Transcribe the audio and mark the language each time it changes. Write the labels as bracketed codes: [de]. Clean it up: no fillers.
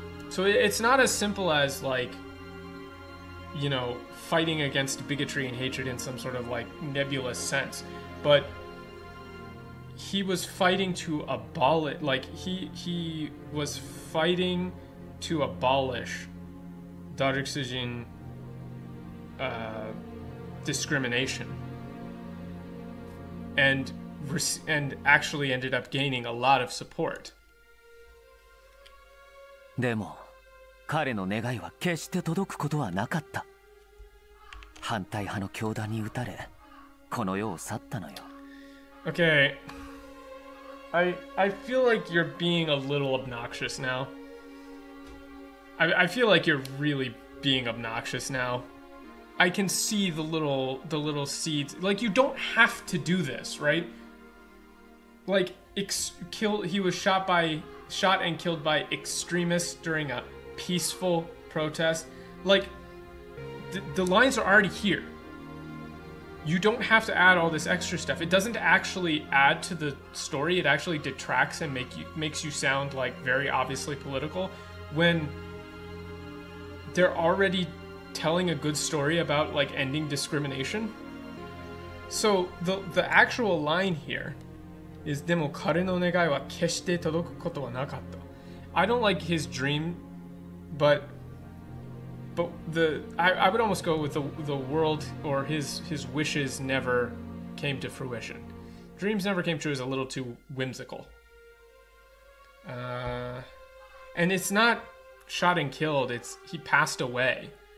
[en] So it's not as simple as like, you know, fighting against bigotry and hatred in some sort of like nebulous sense, but he was fighting to abolish, like he was fighting to abolish Dark-Sujin discrimination, and actually ended up gaining a lot of support. [ja] でも彼の願いは決して届くことはなかった。反対派の教団に撃たれ、この世を去ったのよ。 [en] Okay. I feel like you're being a little obnoxious now. I feel like you're really being obnoxious now. I can see the little seeds. Like, you don't have to do this, right? Like, he was shot and killed by extremists during a peaceful protest. Like, the lines are already here. You don't have to add all this extra stuff. It doesn't actually add to the story. It actually detracts and makes you sound like very obviously political when they're already telling a good story about like ending discrimination. So the actual line here is [ja] でも彼の願いは決して届くことはなかった. [en] I don't like his dream, but I would almost go with the world, or his wishes never came to fruition. Dreams never came true is a little too whimsical. And it's not shot and killed, it's he passed away.